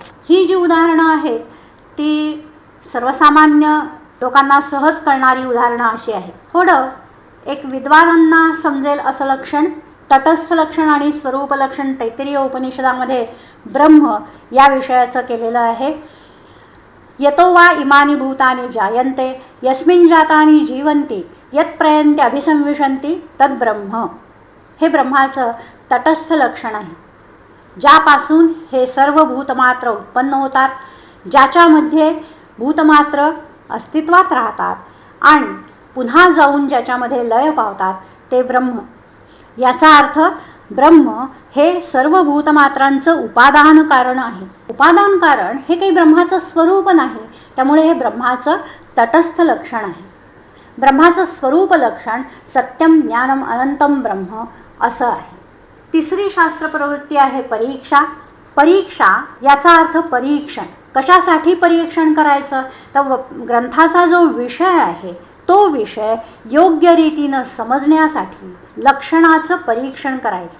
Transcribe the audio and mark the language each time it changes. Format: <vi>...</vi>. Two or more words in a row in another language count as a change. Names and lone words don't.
<mr>ही जी उदाहरणं आहेत ती सर्वसामान्य लोकांना सहज कळणारी उदाहरणं अशी आहेत. थोडं एक विद्वानांना समजेल असं लक्षण, तटस्थ लक्षण आणि स्वरूप लक्षण तैत्तिरीय उपनिषदामध्ये ब्रह्म या विषयाचं केलेलं आहे.</mr> <sa>यतो वा इमानी भूतानि जायन्ते यस्मिन् जातानि जीवन्ति यत् प्रयन्ते अभिसंविशन्ति तद् ब्रह्म.</sa> <mr>हे ब्रह्माचं तटस्थ लक्षण आहे. ज्यापासून हे सर्व भूतमात्र उत्पन्न होतात, ज्याच्यामध्ये भूतमात्र अस्तित्वात राहतात आणि पुन्हा जाऊन ज्याच्यामध्ये लय पावतात, ते ब्रह्म. याचा अर्थ ब्रह्म हे सर्व भूतमात्रांचं उपादान कारण आहे. उपादान कारण हे काही ब्रह्माचं स्वरूप नाही, त्यामुळे हे ब्रह्माचं तटस्थ लक्षण आहे. ब्रह्माचं स्वरूप लक्षण</mr> <sa>सत्यम ज्ञानम अनंतम ब्रह्म</sa> <mr>असं आहे. तिसरी शास्त्र प्रवृत्ती आहे परीक्षा. परीक्षा याचा अर्थ परीक्षण. कशासाठी परीक्षण करायचं, तर ग्रंथाचा जो विषय आहे तो विषय योग्य रीतीनं समजण्यासाठी लक्षणाचं परीक्षण करायचं.</mr>